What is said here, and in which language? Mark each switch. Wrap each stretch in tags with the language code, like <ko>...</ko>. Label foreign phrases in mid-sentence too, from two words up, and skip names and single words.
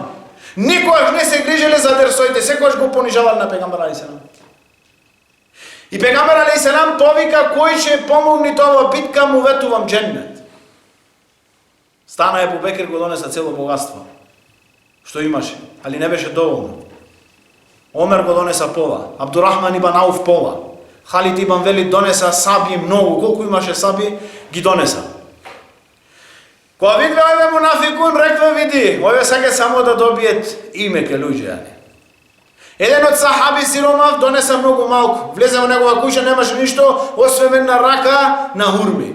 <mk>Никогаш не се грижеле за дерсоите, секогаш го понижавале на пегамбер</mk> <ar>عليه السلام.</ar> <mk>И пегамбер</mk> <ar>عليه السلام</ar> <mk>повика кој ќе помогне тоа битка, му ветувам џеннет. Стана Ебу Бекир, го донеса цело богатство што имаше, али не беше доволно. Омер го донеса пола, Абдурахман ибн Ауф пола, Халид ибн Велид донеса саби многу, колку имаше саби, ги донеса. Кога видве овие мунафикун, рекве види, овие саке само да добиет име ке луѓе. Еден од сахаби сиромав донеса многу малку, влезе во негова куќа, немаше ништо, освен една рака на хурми.</mk>